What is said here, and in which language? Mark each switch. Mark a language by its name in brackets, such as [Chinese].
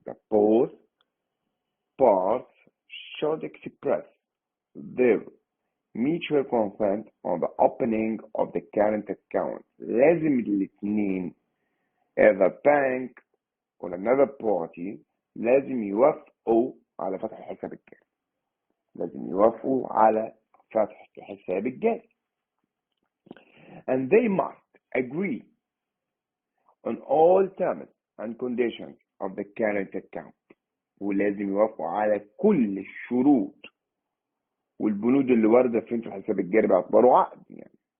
[English] Both parts should express their mutual consent on the opening of the current account. [Arabic] لازم الاثنين [English] either bank or another party [Arabic] لازم يوافقوا على فتح الحساب الجاري. لازم يوافقوا على فتح الحساب الجاري. [English] And they must agree on all terms and conditions of the current account. [Arabic] ولازم يوافقوا على كل الشروط والبنود اللي واردة في الحساب الجاري باعتباره عقد يعني.